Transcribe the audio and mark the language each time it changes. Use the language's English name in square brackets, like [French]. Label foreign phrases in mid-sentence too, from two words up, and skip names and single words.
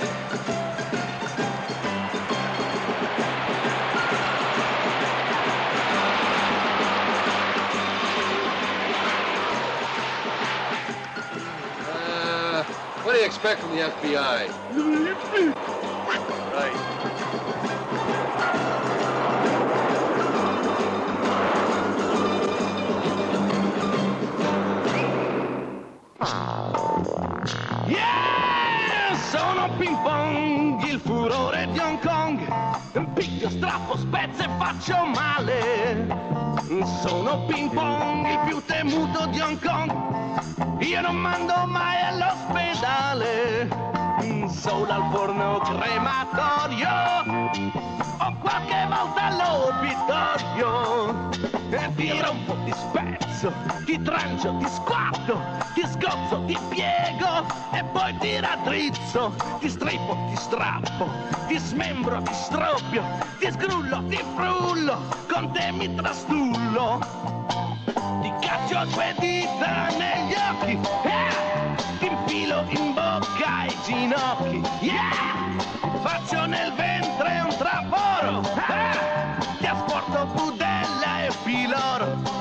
[English] What do you expect from the FBI? Right. Yeah! [Italian] Sono ping pong, il furore di Hong Kong. Piglio, strappo, spezzo e faccio male. Sono ping pong, il più temuto di Hong Kong. Io non mando mai all'ospedale, solo al forno crematorio o qualche volta all'obitorio. Ti rompo, ti spezzo, ti trancio, ti squarto, ti scozzo, ti piego e poi ti raddrizzo. Ti strippo, ti strappo, ti smembro, ti stroppio, ti sgrullo, ti frullo, con te mi trastullo. Ti caccio 2 dita negli occhi, ti infilo in bocca ai ginocchi, faccio nel ventre un traforo, ti asporto budella e filoro.